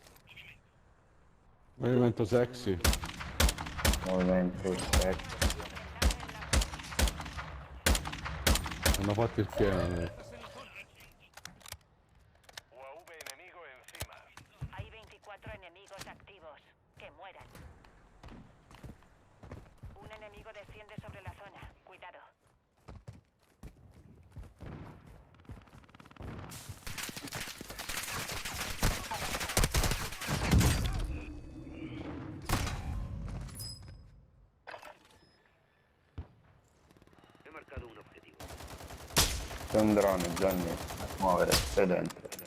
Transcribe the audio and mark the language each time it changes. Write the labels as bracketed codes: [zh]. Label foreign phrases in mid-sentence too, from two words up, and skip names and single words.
[it] Movimento sexy. Movimento sexy. Hanno fatto il pieno. [es] UAV enemigo encima. Hay 24 enemigos activos. Que mueran. Un enemigo desciende sobre la zona. Cuidado. He marcado un objetivo. [it] C'è un drone, Johnny. A muovere, stai dentro.